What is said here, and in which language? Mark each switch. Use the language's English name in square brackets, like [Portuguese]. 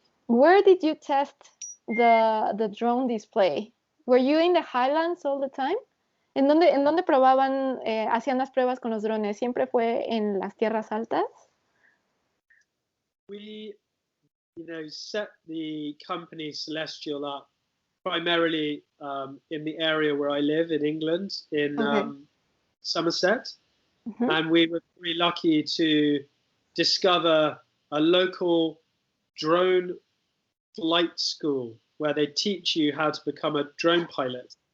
[English] Where did you test the drone display? Were you in the highlands all the time? [Spanish] En dónde probaban, hacían las pruebas con los drones? ¿Siempre fue en las tierras altas? [English] We, set the company Celestial up primarily in the area where I live in England, in Somerset. And we were very lucky to discover a local drone flight school where they teach you how to become a drone pilot.